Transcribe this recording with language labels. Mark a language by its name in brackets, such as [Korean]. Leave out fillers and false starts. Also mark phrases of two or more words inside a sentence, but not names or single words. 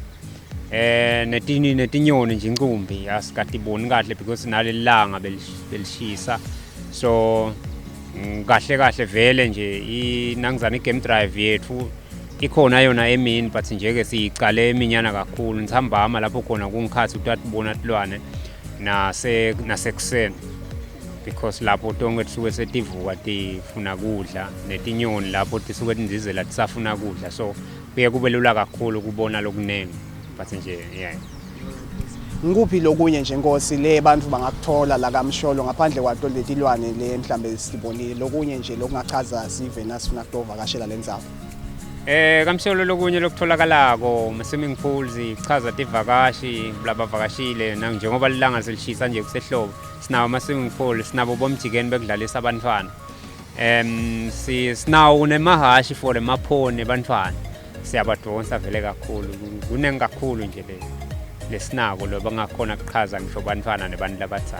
[Swati] Netinyoni nje inqumbi asikatiboni kahle because nalelanga belishisa. So kahle vele nje nangizana [English] igame drive [Swati] yethu ikhona yona emini but nje ke siqale eminyana kakhulu ngisihambama lapho khona kungikhathi utatibona tilwane nasekuseni because lapho tonke tisuke setivuka tifuna kudla netinyoni lapho tisuke tindizela tisafuna kudla so kuye kube lula kakhulu kubona lokuningi but nje yeah. Nguphi lokunye nje Nkosi le bantu bangakuthola la KaMsholo ngaphandle kwato letilwane le mhlambe sibonile lokunye nje lokungachaza sive nasifuna kutovakashela lendzawo. KaMsholo lokunye lokutholakalago [English] ama-swimming pools [Swati] ichaza tivakashi labavakashile njengoba lilanga selishisa nje kusehlobo sinawo ama- [English] swimming pool [Swati] sinabo bomjikeni bekudlalisa abantwana sinawo nemahashi for emaphone abantwana siyabadonsa vele kakhulu kuningi kakhulu nje lesinako lo bangakhona kuchaza ngisho abantwana nebantu labadala.